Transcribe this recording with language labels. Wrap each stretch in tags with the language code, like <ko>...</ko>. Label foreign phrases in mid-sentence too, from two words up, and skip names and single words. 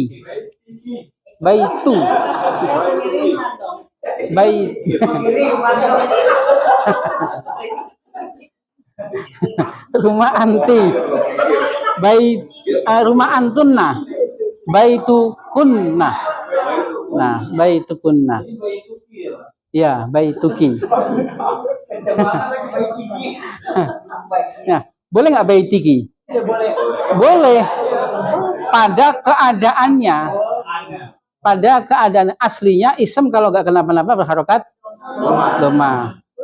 <ar>بيتُ. بيت.</ar> <id>Rumah anti.</id> <ar>Bait. Rumah antunna. Baitukunna. Nah, baitukunna. Ya, baituki.</ar> <id>Nah, boleh nggak baitiki? Boleh. Pada keadaannya. Pada keadaan aslinya isim kalau nggak kenapa-napa berharokat dhamma.</id>